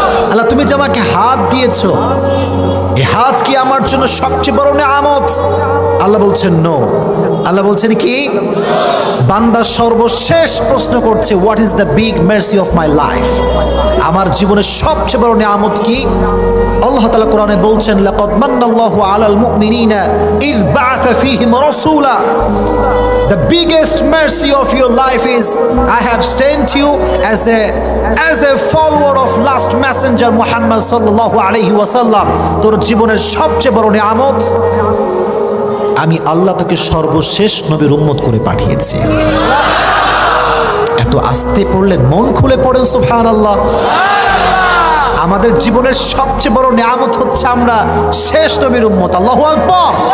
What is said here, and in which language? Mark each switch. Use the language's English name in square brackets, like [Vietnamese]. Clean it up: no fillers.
[Bangla] আল্লাহ তুমি যে আমাকে হাত দিয়েছো, এই হাত কি আমার জন্য সবচেয়ে বড় নিয়ামত? আল্লাহ বলছেন নো। আল্লাহ বলছেন কি? বান্দা সর্বশেষ প্রশ্ন করছে, [English] What is the big mercy of my life? [Bangla] আমার জীবনের সবচেয়ে বড় নিয়ামত কি? আল্লাহ তাআলা কোরআনে বলছেন, [Arabic] লাকাদ মান্নাল্লাহু আলাল মুমিনিনা ইয বা'আথা ফীহিম রাসূলা। [English] The biggest mercy of your life is I have sent you as a follower of last messenger Muhammad [Arabic] sallallahu alayhi wa sallam. [Bangla] তোর জীবনের সবচেয়ে বড় নিয়ামত আমি আল্লাহ তোকে সর্বশেষ নবীর উম্মত করে পাঠিয়েছি। এত আস্তে পড়লেন, মন খুলে পড়েন সুবহানাল্লাহ। আমাদের জীবনের সবচেয়ে বড় নিয়ামত হচ্ছে আমরা শেষ নবীর উম্মত। আল্লাহু আকবার।